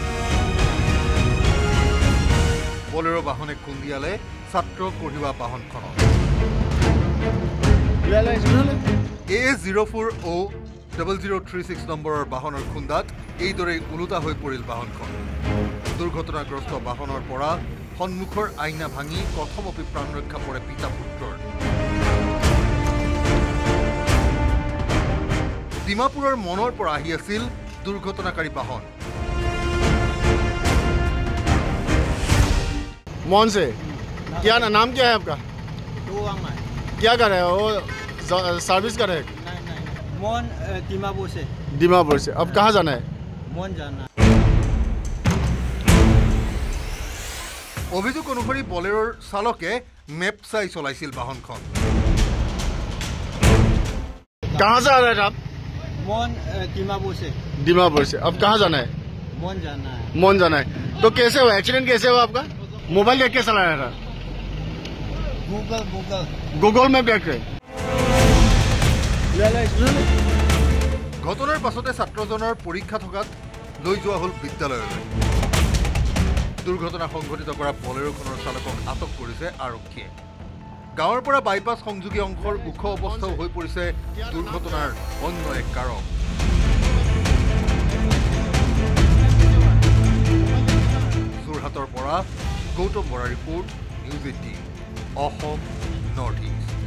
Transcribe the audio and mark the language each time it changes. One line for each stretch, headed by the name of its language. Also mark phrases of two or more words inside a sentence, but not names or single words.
Assamese: বলেৰো বাহনে খুন্দিয়ালে ছাত্ৰ কঢ়িওৱা বাহনখনত A04O0036 নম্বৰৰ বাহনৰ খুন্দাত এইদৰে ওলোটা হৈ পৰিল বাহনখন দুৰ্ঘটনাগ্ৰস্ত বাহনৰ পৰা সন্মুখৰ আইনা ভাঙি কথমপি প্ৰাণ ৰক্ষা পৰে পিতা পুত্ৰৰ ডিমাপুৰৰ মনৰ পৰা আহি আছিল দুৰ্ঘটনাকাৰী বাহন
Hindi: मौन से क्या नाम क्या है आपका क्या कर रहे हो वो सर्विस कर रहे हैं मोहन दीमापुर से अब कहाँ जाना है मोहन जाना
Assamese: অভিযোগ অনুসৰি বলেৰোৰ চালকে মেপ চাই চলাইছিল বাহনখন
Hindi: कहाँ से आ रहे हैं आप मोहन दीमापुर से अब कहाँ जाना है मोहन जाना है मौन जाना है तो कैसे हुआ एक्सीडेंट कैसे हुआ आपका मोबाइल देख के चलाया था गूगल में देख के
Assamese: ঘটনাৰ পাছতে ছাত্ৰজনৰ পৰীক্ষা থকাত লৈ যোৱা হল বিদ্যালয়লৈ দুৰ্ঘটনা সংঘটিত কৰা বলেৰোখনৰ চালকক আটক কৰিছে আৰক্ষীয়ে গাঁৱৰ পৰা বাইপাছ সংযোগী অংশৰ ওখ অৱস্থাও হৈ পৰিছে দুৰ্ঘটনাৰ অন্য এক কাৰক যোৰহাটৰ পৰা গৌতম বৰা ৰিপোৰ্ট নিউজ 18 অসম নৰ্থ ইষ্ট